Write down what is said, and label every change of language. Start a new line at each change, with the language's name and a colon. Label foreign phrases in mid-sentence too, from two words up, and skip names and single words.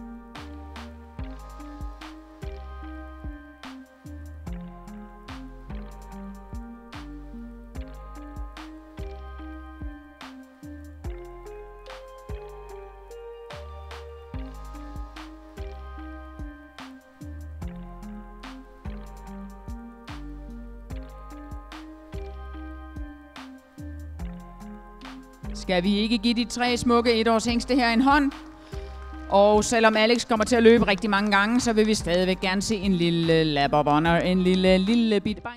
Danish: Skal vi ikke give de 3 smukke 1-års hingste her en hånd? Og selvom Alex kommer til at løbe rigtig mange gange, så vil vi stadigvæk gerne se en lille
English: lap of honor,
Danish: en lille bitte